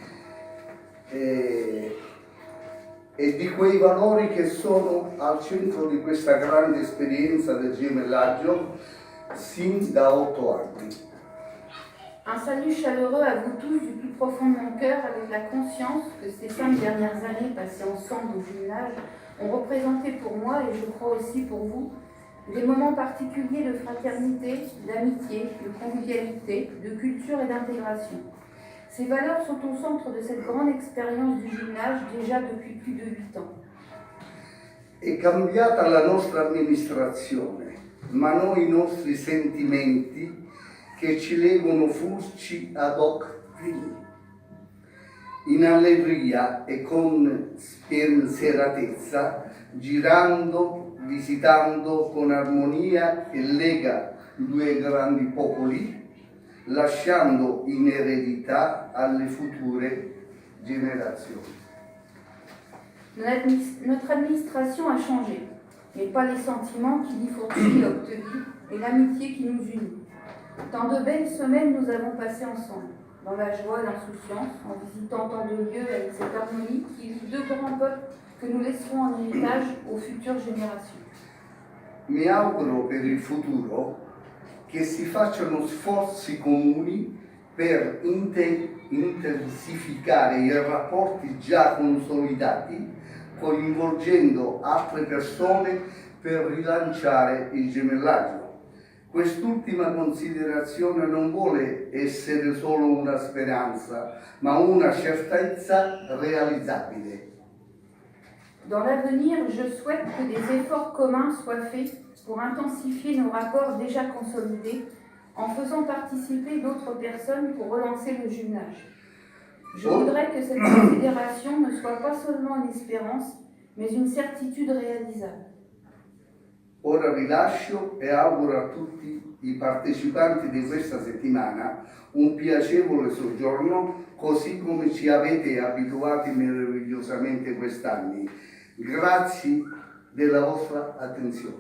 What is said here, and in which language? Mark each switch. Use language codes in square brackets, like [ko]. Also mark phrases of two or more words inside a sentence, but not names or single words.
[it] e di quei valori che sono al centro di questa grande esperienza del gemellaggio sin da 8 anni. [fr] Un salut chaleureux à vous tous du plus profond de mon cœur, avec la conscience que ces 5 dernières années passées ensemble au jumelage ont représenté pour moi, et je crois aussi pour vous, des moments particuliers de fraternité, d'amitié, de convivialité, de culture et d'intégration. Ces valeurs sont au centre de cette grande expérience du jumelage déjà depuis plus de 8 ans. [it] È cambiata la nostra amministrazione, ma non i nostri sentimenti che ci legano Furci ad Haute-Ville. In allegria e con spensieratezza, girando, visitando con armonia che lega 2 grandi popoli, lasciando in eredità alle future générations. [fr] Notre administration a changé, mais pas les sentiments qui lient Furci et Haute-Ville et l'amitié qui nous unit. Tant de belles semaines nous avons passées ensemble, dans la joie et l'insouciance, en visitant tant de lieux avec cette harmonie qui lie 2 grands peuples que nous laisserons en héritage aux futures générations. [it] Mi auguro per il futuro che si facciano sforzi comuni per intensificare i rapporti già consolidati, coinvolgendo altre persone per rilanciare il gemellaggio. Quest'ultima considerazione non vuole essere solo una speranza, ma una certezza realizzabile. [fr] Dans l'avenir, je souhaite que des efforts communs soient faits pour intensifier nos rapports déjà consolidés en faisant participer d'autres personnes pour relancer le jumelage. Je voudrais que cette considération ne soit pas seulement une espérance, mais une certitude réalisable. [it] Ora vi lascio e auguro a tutti i partecipanti di questa settimana un piacevole soggiorno, così come ci avete abituati meravigliosamente quest'anno. Grazie della vostra attenzione.